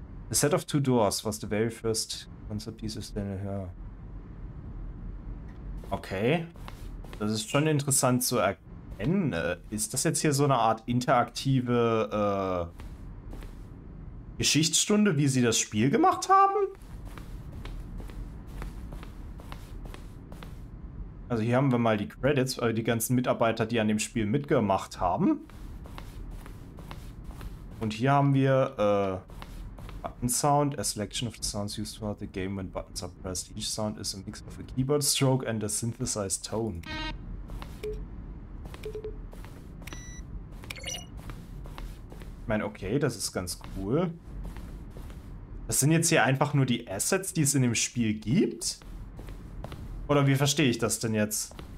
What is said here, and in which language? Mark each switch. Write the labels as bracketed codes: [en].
[en] The set of two doors was the very first concept piece of Stanley. [de] Ja. Okay. Das ist schon interessant zu erkennen. Ist das jetzt hier so eine Art interaktive Geschichtsstunde, wie sie das Spiel gemacht haben? Also hier haben wir mal die Credits, die ganzen Mitarbeiter, die an dem Spiel mitgemacht haben. Und hier haben wir [en] Button Sound, a selection of the sounds used throughout the game when buttons are pressed. Each sound is a mix of a keyboard stroke and a synthesized tone. [de] Ich meine, okay, das ist ganz cool. Das sind jetzt hier einfach nur die Assets, die es in dem Spiel gibt? Oder wie verstehe ich das denn jetzt?